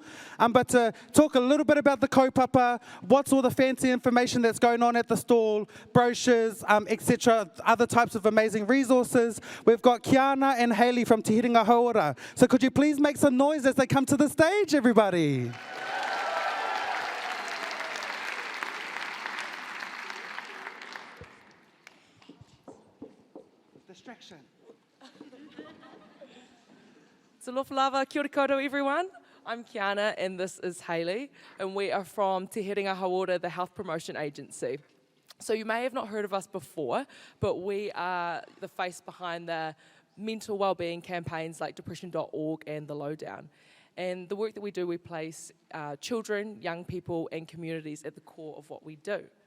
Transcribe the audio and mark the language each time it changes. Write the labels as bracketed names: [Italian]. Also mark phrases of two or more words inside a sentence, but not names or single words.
[English] But to talk a little bit about the kaupapa, what's all the fancy information that's going on at the stall, brochures, etc., other types of amazing resources, we've got Kiana and Hayley from Te Hiringa Hauora. So could you please make some noise as they come to the stage, everybody? Distraction. [Samoan] Alofa lava, [Māori] kia ora koutou [English] everyone. I'm Kiana and this is Hayley, and we are from Te Hiringa Hauora, the health promotion agency. So you may have not heard of us before, but we are the face behind the mental wellbeing campaigns like depression.org and The Lowdown. And the work that we do, we place children, young people and communities at the core of what we do.